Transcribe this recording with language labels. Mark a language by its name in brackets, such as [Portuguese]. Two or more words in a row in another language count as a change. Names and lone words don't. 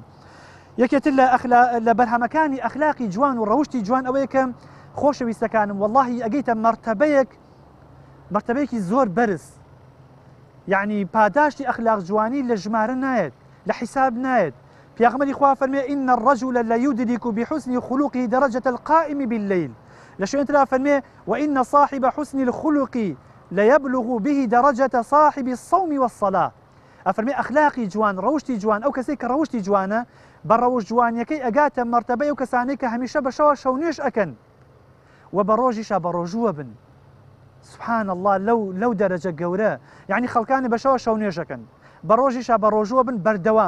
[Central Kurdish] یەکێتر لە بەرهەمەکانی ئەخلاقی جوان و ڕەوشتی جوان ئەوەیە کە خۆشەویستەکانم وەڵڵاهی ئەگەیتە مەرتەبەیەکی زۆر بەرز. یعنی پاداشتی ئەخلاق جوانی لە ژمارە نایەت، لە حیساب نایەت. پێغەمبەری خوا فەرمێ [Arabic] إن الرجل ليدرك بحسن خلقه درجة القائم بالليل. [Central Kurdish] لە شوێنترا فەرمێ [Arabic] وإن صاحب حسن الخلق ليبلغ به درجة صاحب الصوم والصلاة. [Central Kurdish] ئەفەرمێ ئەخلاقی جوان، ڕەوشتی جوان، ئەو کەسێک کە ڕەوشتی جوانە بە ڕەوشت جوانیەکەی ئەگاتە مەرتەبەی ئەو کەسانەی کە هەمیشە بە شەو نوێژ ئەکەن و بە ڕۆژیشا بە ڕۆژووە بن. [Arabic] سبحان الله [Central Kurdish] لەو دەرەجە گەورە، یعنی خەڵکانی بە شەو نوێژەکەن، بە ڕۆژیشا بە ڕۆژووە بن بەردەوام.